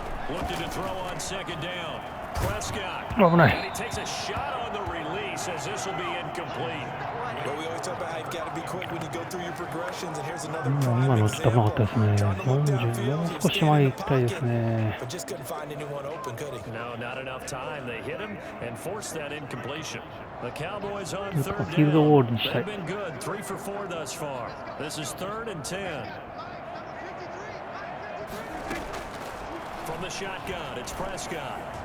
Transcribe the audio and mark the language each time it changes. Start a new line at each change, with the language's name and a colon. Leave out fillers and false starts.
English: Looking to throw on 2nd down. Prescott. And he takes a shot on the release as this will be incomplete. Well, we always talk about how you've got to be quick when you go through your progressions, and here's another
Japanese: 今のちょっと危なかったですね。40、もう少し前行きたいですね。
English: But just couldn't find anyone open, could he? No, not enough time. They hit him and forced that incompletion. The Cowboys on 3rd
Japanese: フィールドゴール
English: down.
Japanese: にしたい。
English: They've been good, 3 for 4 thus far. This is 3rd and 10. From the shotgun, it's Prescott.